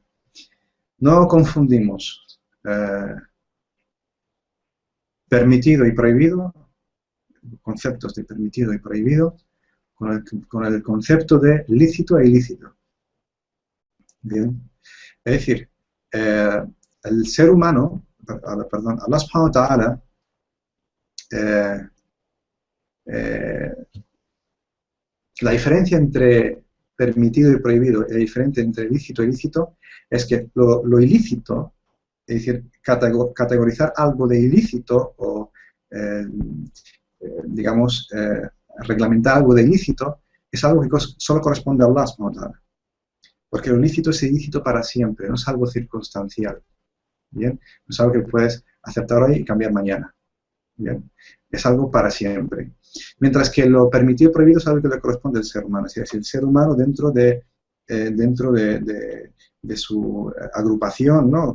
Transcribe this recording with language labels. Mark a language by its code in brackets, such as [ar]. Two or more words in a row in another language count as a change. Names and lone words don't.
[es] No confundimos permitido y prohibido, conceptos de permitido y prohibido, con el concepto de lícito e ilícito. Bien. Es decir, el ser humano, perdón, [ar] الله سبحانه وتعالى, [es] la diferencia entre permitido y prohibido, la diferencia entre lícito y ilícito, es que lo ilícito, es decir, categorizar algo de ilícito o, digamos, reglamentar algo de ilícito, es algo que solo corresponde a Allah [ar] سبحانه وتعالى. [es] Porque lo ilícito es ilícito para siempre, no es algo circunstancial. ¿Bien? No es algo que puedes aceptar hoy y cambiar mañana. ¿Bien? Es algo para siempre. Mientras que lo permitido y prohibido es algo que le corresponde al ser humano. Es decir, el ser humano dentro de su agrupación, ¿no?